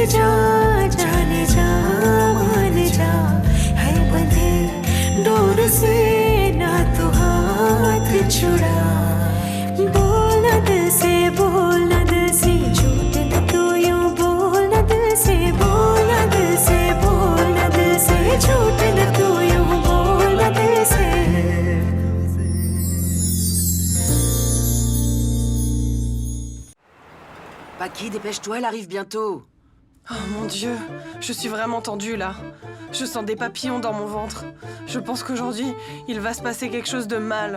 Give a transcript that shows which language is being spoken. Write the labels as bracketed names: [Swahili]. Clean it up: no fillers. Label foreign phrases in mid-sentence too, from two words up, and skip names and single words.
[Hindi] जा जाने जा मान जा है बंधे डोर से ना तू हाथ छुड़ा बोल न दिल से बोल न दिल से झूठ न तू यूं बोल न दिल से बोल न दिल से बोल न दिल से झूठ न तू यूं बोल न दिल से [French] Paki, dépêche-toi, elle arrive bientôt. Oh mon Dieu, je suis vraiment tendue là. Je sens des papillons dans mon ventre. Je pense qu'aujourd'hui, il va se passer quelque chose de mal.